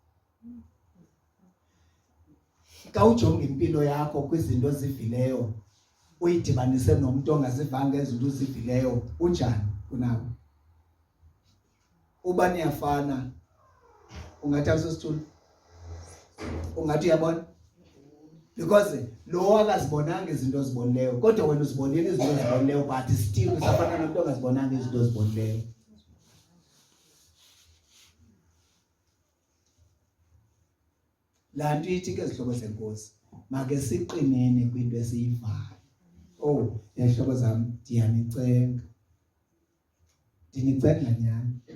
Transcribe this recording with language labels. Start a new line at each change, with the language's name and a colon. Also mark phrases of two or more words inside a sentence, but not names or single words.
Xhosa: kawujonga impilo yakho kwizinto ezivileyo uyidibanise nomuntu ongazivanga ezinto ezivileyo unjani kunawe uba niyafana ungathi asisithulu ungathi uyabona because lo akazibonanga izinto ezibonileyo kodwa wena uzibonile izinto ezibonileyo
English: but still
Xhosa: usafana nomuntu ongazibonanga izinto ezibonileyo la nto ithi ke izihlobo zenkosi make siqinene kwinto esiyivayo ezihlobo zami ndiyanicenga nyani